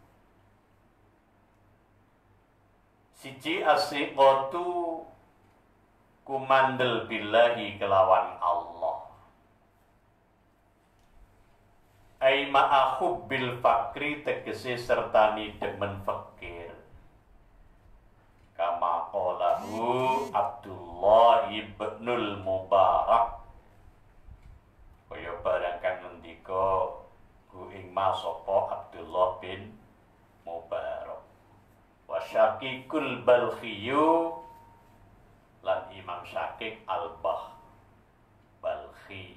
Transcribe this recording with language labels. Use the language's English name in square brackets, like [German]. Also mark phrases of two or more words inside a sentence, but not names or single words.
[Javanese] Siji asiqatu kumandel billahi kelawan Allah. Ai [Arabic] مع حب الفقر [Javanese] tegese sertani demen fakir. [Arabic] كما قاله عبد الله ابن المبارك. [Javanese] Kaya barang kang ngendika ku ing sapa Abdullah bin Mubarak. Wa Syakikul Balkhiyu lan Imam Syakik Balkhi.